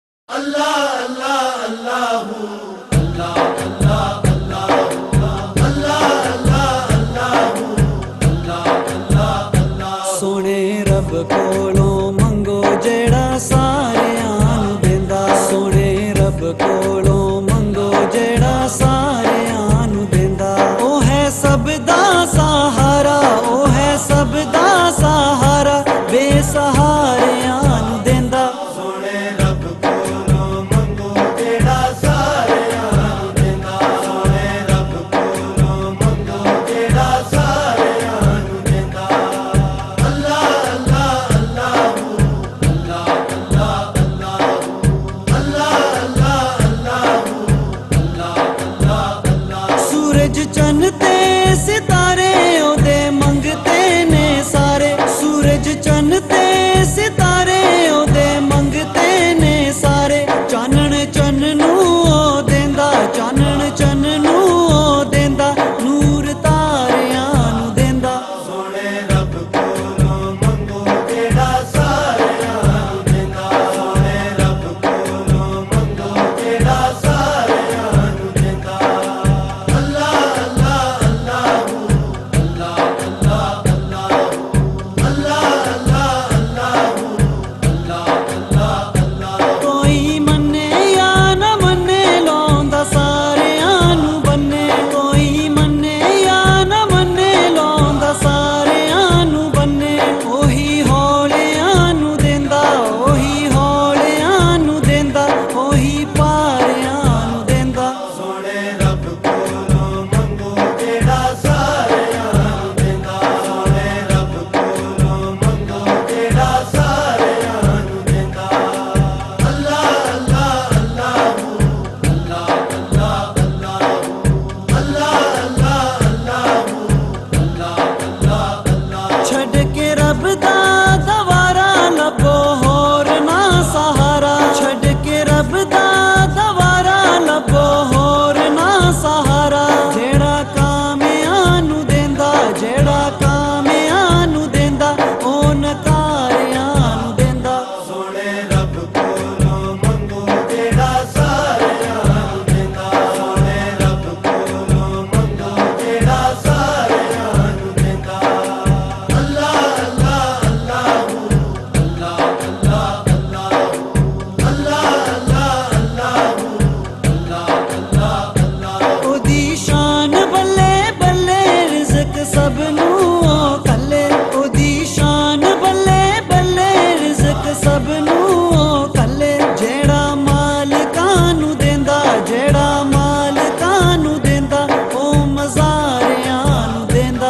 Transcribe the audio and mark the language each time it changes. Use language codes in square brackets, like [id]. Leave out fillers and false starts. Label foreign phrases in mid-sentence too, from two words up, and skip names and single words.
[ar] الله الله الله هو الله الله الله الله الله الله هو الله الله الله. [pa] سوہنے رب کولوں منگو جیہڑا ساریاں نوں دیندا. سوہنے رب کولوں منگو جیہڑا ساریاں نوں دیندا. او ہے سب دا سہارا، او ہے سب دا سہارا، بے سہاریاں نوں دیندا. سوہنے رب کولوں منگو جیہڑا ساریاں نوں دیندا. سوہنے رب کولوں منگو جیہڑا ساریاں نوں دیندا. [ar] الله الله الله هو الله الله الله هو الله الله الله هو الله الله الله. [pa] سورج چن تے ستارے اوہدے منگتے نے سارے. سورج چن تے ستارے اوہدے منگتے نے سارے. چانن چن نوں او دیندا، چانن چن نوں او دیندا، نور تاریاں نوں دیندا. سوہنے رب کولوں منگو جیہڑا ساریاں نوں دیندا. سوہنے رب کولوں منگو جیہڑا ساریاں نوں دیندا. [ar] الله الله الله هو الله الله الله هو الله الله الله هو الله الله الله. [pa] کوئی منے یا نہ منے لوندا ساریاں نوں بنے. کوئی منے یا نہ منے لوندا ساریاں نوں بنے. اوہی ہولیاں نوں دیندا، اوہی ہولیاں نوں دیندا، اوہی پاریاں نوں دیندا. سوہنے رب کولوں منگو جیہڑا ساریاں نوں دیندا. سوہنے رب کولوں منگو جیہڑا ساریاں نوں دیندا. [ar] الله الله الله هو الله الله الله هو الله الله الله هو الله الله الله. [pa] چھڈ کے رب دا دوارا لبھو ہور نہ سہارا. چھڈ کے رب دا دوارا لبھو ہور نہ سہارا. جیہڑا کامیاں نوں دیندا، جیہڑا کامیاں نوں دیندا، او نکاریاں نوں دیندا. سوہنے رب کولوں منگو جیہڑا ساریاں نوں دیندا. سوہنے رب کولوں منگو جیہڑا ساریاں نوں دیندا. [ar] الله الله الله هو الله الله الله هو الله الله الله هو الله الله الله. [pa] اوہدی شان بلے بلے رزق سب نوں او گھلے. اوہدی شان بلے بلے رزق سب نوں او گھلے. جیہڑا مالکاں نوں دیندا، جیہڑا مالکاں نوں دیندا، او مزاریاں نوں دیندا.